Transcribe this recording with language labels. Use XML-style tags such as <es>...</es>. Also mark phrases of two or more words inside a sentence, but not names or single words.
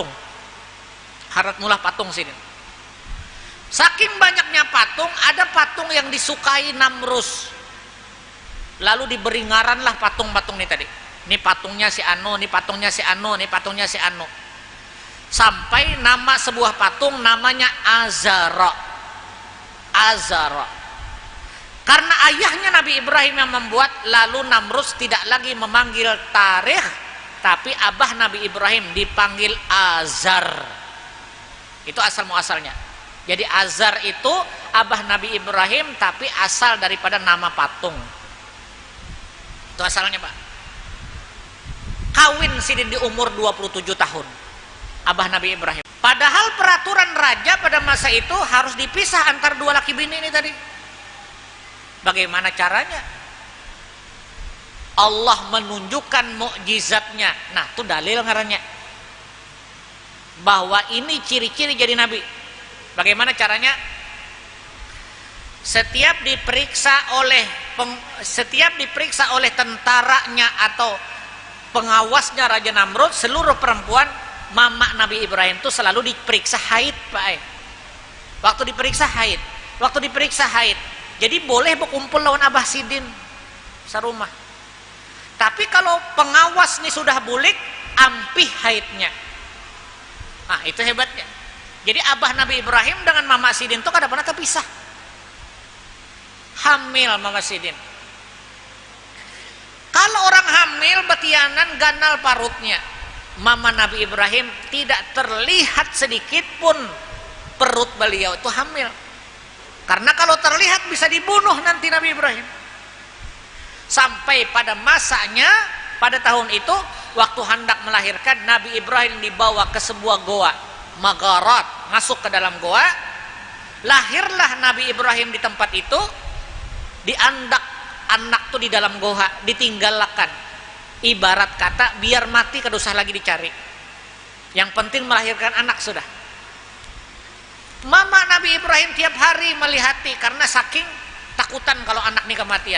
<bjn>Harat mulah</bjn> <id>patung sini. Saking banyaknya patung, ada patung yang disukai Namrus. Lalu diberi ngaranlah patung-patung ini tadi. Ini patungnya si Anu, ini patungnya si Anu, ini patungnya si Anu. Sampai nama sebuah patung namanya Azara. Azara. Karena ayahnya Nabi Ibrahim yang membuat, lalu Namrus tidak lagi memanggil Tarikh, tapi abah Nabi Ibrahim dipanggil Azar. Itu asal muasalnya. Jadi Azar itu abah Nabi Ibrahim tapi asal daripada nama patung. Itu asalnya, Pak. Kawin Sidin di umur 27 tahun. Abah Nabi Ibrahim. Padahal peraturan raja pada masa itu harus dipisah antar dua laki bini ini tadi. Bagaimana caranya? Allah menunjukkan mukjizatnya. Nah, itu dalil ngarannya. Bahwa ini ciri-ciri jadi nabi. Bagaimana caranya? Setiap diperiksa oleh tentaranya atau pengawasnya Raja Namrud, seluruh perempuan mama Nabi Ibrahim itu selalu diperiksa haid, Pak. Waktu diperiksa haid. Jadi boleh berkumpul lawan Abah Sidin sarumah. Tapi kalau pengawas nih sudah</id> <bjn>bulik, ampih</bjn> <id>haidnya. Nah, itu hebatnya. Jadi Abah Nabi Ibrahim dengan Mama Sidin itu kada pernah kepisah. Hamil Mama Sidin. Kalau orang hamil</id> <bjn>betianan ganal parutnya,</bjn> <id>Mama Nabi Ibrahim tidak terlihat sedikit pun perut beliau itu hamil. Karena kalau terlihat bisa dibunuh nanti Nabi Ibrahim. Sampai pada masanya, pada tahun itu, waktu hendak melahirkan, Nabi Ibrahim dibawa ke sebuah goa, Magarat, masuk ke dalam goa. Lahirlah Nabi Ibrahim di tempat itu, diandak anak tuh di dalam goa, ditinggalkan. Ibarat kata, biar mati kada usah lagi dicari. Yang penting melahirkan anak sudah. Mama Nabi Ibrahim tiap hari melihati karena saking takutan kalau anak ini kematian.</id>